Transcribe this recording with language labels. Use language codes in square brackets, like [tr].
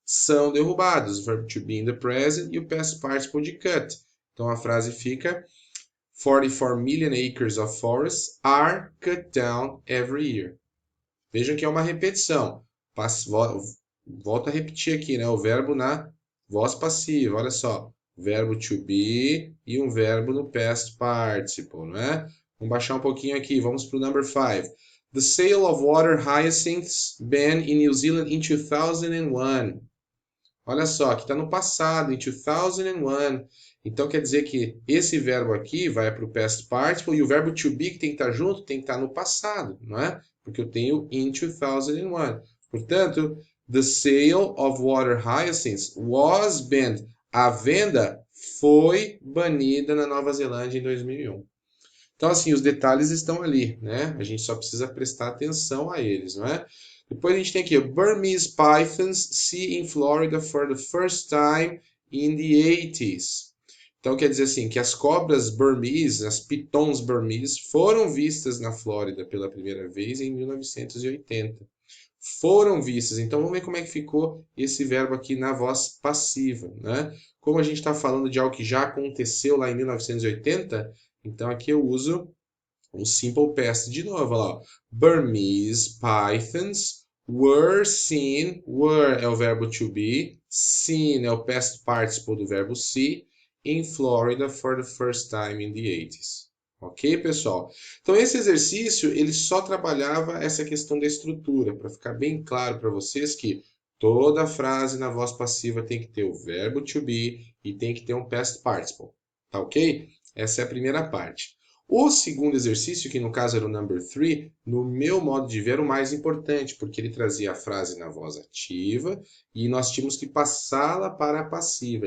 [pt] São derrubados. [en] Verb to be in the present e o past participle de cut. [pt] Então a frase fica: [en] 44 million acres of forests are cut down every year. [pt] Vejam que é uma repetição. Volto a repetir aqui, né? O verbo na voz passiva. Olha só. Verbo to be e um verbo no past participle, não é? Vamos baixar um pouquinho aqui. Vamos para o number 5. [en] The sale of water hyacinths banned in New Zealand in 2001. [pt] Olha só, aqui está no passado, em 2001. Então quer dizer que esse verbo aqui vai para o past participle e o verbo to be que tem que estar junto tem que estar no passado, não é? Porque eu tenho in 2001. [en] Portanto, the sale of water hyacinths was banned. [pt] A venda foi banida na Nova Zelândia em 2001. Então, assim, os detalhes estão ali, né? A gente só precisa prestar atenção a eles, não é? Depois a gente tem aqui, [en] Burmese pythons see in Florida for the first time in the 80s. [pt] Então, quer dizer assim, que as cobras burmese, as pitons burmese, foram vistas na Flórida pela primeira vez em 1980. Foram vistas. Então, vamos ver como é que ficou esse verbo aqui na voz passiva, né? Como a gente está falando de algo que já aconteceu lá em 1980, então aqui eu uso o simple past de novo, olha lá. [en] Burmese pythons were seen. [pt] Were é o verbo to be. Seen é o past participle do verbo see. [en] In Florida for the first time in the 80s. [pt] Ok, pessoal? Então, esse exercício, ele só trabalhava essa questão da estrutura, para ficar bem claro para vocês que toda frase na voz passiva tem que ter o verbo to be e tem que ter um past participle. Tá ok? Essa é a primeira parte. O segundo exercício, que no caso era o number 3, no meu modo de ver, era o mais importante, porque ele trazia a frase na voz ativa e nós tínhamos que passá-la para a passiva.